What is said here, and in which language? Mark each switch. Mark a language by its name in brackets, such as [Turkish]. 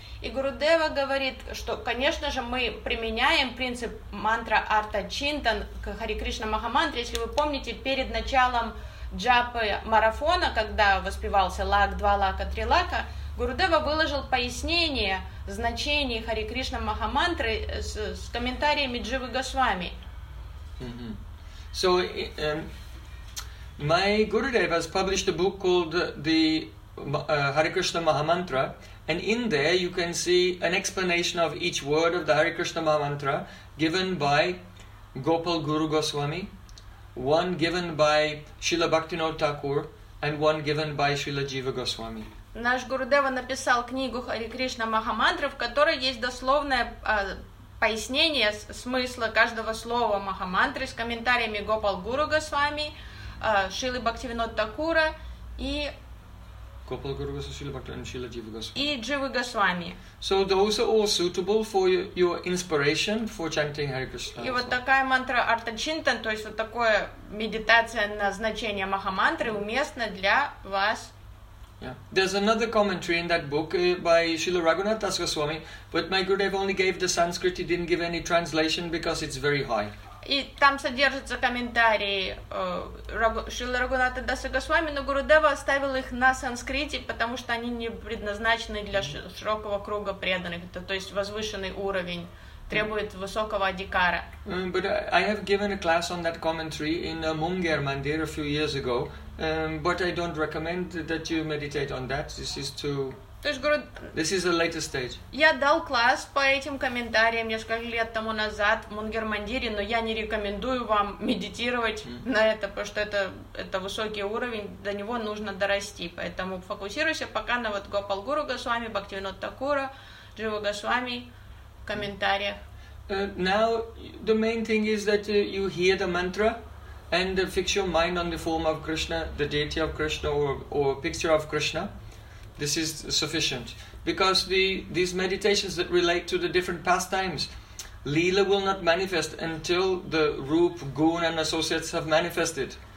[Russian] И Гурудева говорит, что, конечно же, мы применяем принцип мантра Артха Чинтан к Хари Кришна Махамантре. Если вы помните, перед началом джапы-марафона, когда воспевался лак, два лака, три лака, Гурудева выложил пояснение значений Хари Кришна Махамантры с комментариями Дживы Госвами. Mm-hmm. [English] So, my Gurudev has published a book called the Hare Krishna Mahamantra, and in there you can see an explanation of each word of the Hare Krishna Mahamantra given by Gopal Guru Goswami, one given by Srila Bhaktivinoda Thakur, and one given by Srila Jiva Goswami. [Russian] Наш Гурудева написал книгу Хари Кришна Махамантры, в которой есть дословное пояснение смысла каждого слова Махамантры с комментариями Гопал Гуру Госвами, Шилы Бхактивинода Такура и Гопал Гуру Госвами, Шилы Бхактивинода Такура и Дживы Госвами. [English] So those are all suitable for your inspiration for chanting Hare Krishna. [Russian] И вот такая мантра Артха Чинтан, то есть вот такое медитация на значение Махамантры уместно для вас. Yeah. [English] There's another commentary in that book by Srila Raghunath Das Goswami, but my Gurudev only gave the Sanskrit, he didn't give any translation because it's very high. [Russian] И там содержится комментарий Шрилы Рагхунатха Даса Госвами, но Гурудева оставил их на санскрите, потому что они не предназначены для широкого круга преданных, то есть возвышенный уровень, требует высокого адикара. [English] But I have given a class on that commentary in Munger Mandir a few years ago. But I don't recommend that you meditate on that. This is too [Russian] То есть, говорю, [English] this is the later stage. [Russian] Я дал класс по этим комментариям несколько лет тому назад в Мунгер-Мандире, но я не рекомендую вам медитировать на это, потому что это высокий уровень, до него нужно дорасти. Поэтому фокусируйся пока на вот Гопал Гуру Госвами, Бхактивинод Такура, Джива Госвами, комментариях. [English] Now, the main thing is that you hear the mantra and fix your mind on the form of Krishna, the deity of Krishna or picture of Krishna. This is sufficient. Because these meditations that relate to the different pastimes, Leela will not manifest until the Roop, Goon and associates have manifested.